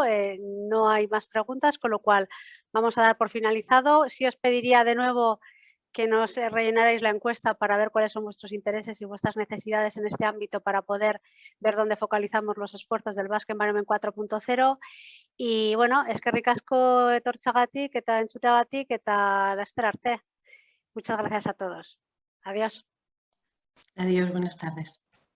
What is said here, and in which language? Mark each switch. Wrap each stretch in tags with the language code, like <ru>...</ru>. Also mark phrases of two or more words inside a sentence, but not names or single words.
<es>No hay más preguntas, con lo cual vamos a dar por finalizado. Sí os pediría de nuevo que nos rellenarais la encuesta para ver cuáles son vuestros intereses y vuestras necesidades en este ámbito para poder ver dónde focalizamos los esfuerzos del Basque Environment 4.0. Y bueno,</es> <eu>eskerrik asko etortxagatik eta entzuteagatik eta laster arte.</eu> <es>Muchas gracias a todos. Adiós. Adiós, buenas tardes.</es>